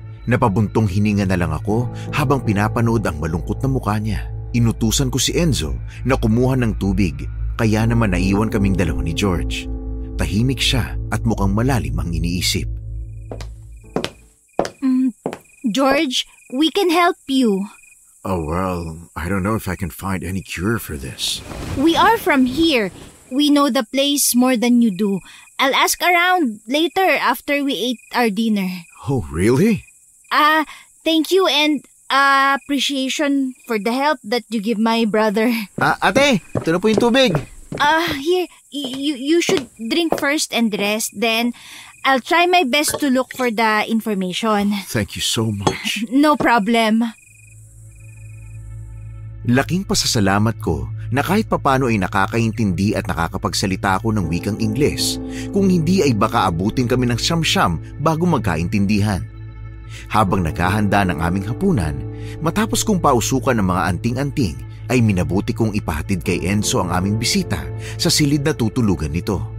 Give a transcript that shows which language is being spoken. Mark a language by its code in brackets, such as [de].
[tl] Napabuntong hininga na lang ako habang pinapanood ang malungkot na mukha niya. Inutusan ko si Enzo na kumuha ng tubig, kaya naman naiwan kaming dalawa ni George. Tahimik siya at mukhang malalim ang iniisip. [en] George, we can help you. Oh, well, I don't know if I can find any cure for this. We are from here. We know the place more than you do. I'll ask around later after we ate our dinner. Oh, really? Thank you and appreciation for the help that you give my brother. [tl] Ate, ito na po yung tubig. [en] Here, you should drink first and rest. Then, I'll try my best to look for the information. Thank you so much. No problem. [tl] Laking pasasalamat ko na kahit papano ay nakakaintindi at nakakapagsalita ako ng wikang Ingles. Kung hindi ay baka abutin kami ng siyam-siyam bago magkaintindihan. Habang naghahanda ng aming hapunan, matapos kong pausukan ng mga anting-anting, ay minabuti kong ipahatid kay Enzo ang aming bisita sa silid na tutulugan nito.